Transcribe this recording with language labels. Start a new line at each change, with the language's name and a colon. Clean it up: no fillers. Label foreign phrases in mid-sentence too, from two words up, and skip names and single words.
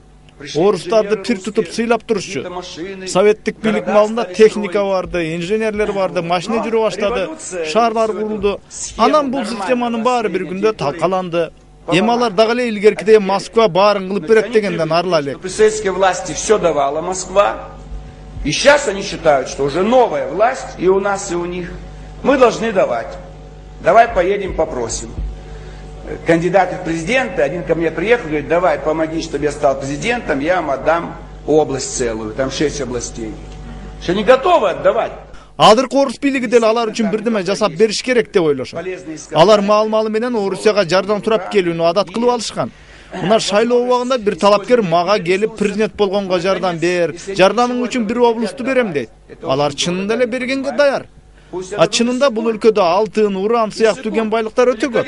Kyrgyz: Орустарды пир тутуп сыйлап турушчу. Советтик бийлик малында техника барды, инженерлер барды, машина жүрө баштады, шаарлар курулду. Анан бул системанын баары бир күндө талкаланды. Эми алар дагы эле илгеркидей Москва баарын кылып берет дегенден арыла элек.
Russian: При советской власти все давала Москва. И сейчас они считают, что уже новая власть и у нас, и у них. Мы должны давать. Давай поедем попросим. Кандидаты в президенты, один ко мне приехал, говорит, давай, помоги, чтобы я стал президентом, я вам отдам область целую, там 6 областей. Что не готовы отдавать.
Kyrgyz: Азыркы орус бийлиги деле алар үчүн бирдеме жасап бериш керек деп ойлошот. Алар маал-малы менен Орусияга жардам сурап келүүнү адат кылып алышкан. Мына шайлоо убагында бир талапкер мага келип президент болгонго жардам бер, жардамың үчүн бир облусту берем дейт. Алар чынында эле бергенге даяр. Чынында бул өлкөдө алтын, уран сыяктуу кен байлыктар өтө көп.